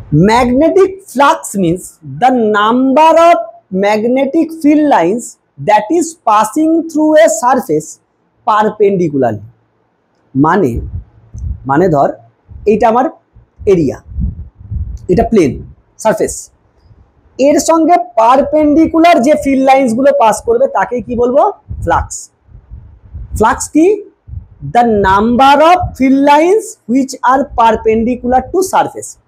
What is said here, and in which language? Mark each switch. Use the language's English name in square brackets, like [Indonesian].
[English] Magnetic flux means the number of magnetic field lines that is passing through a surface perpendicularly. [Bangla] মানে ধর এইটা আমার area, এটা plane surface, এর সঙ্গে পারপেন্ডিকুলার যে ফিল্ড লাইন্স গুলো পাস করবে তাকে কি বলবো? ফ্লাক্স কি? [English] the number of field lines which are perpendicular to surface.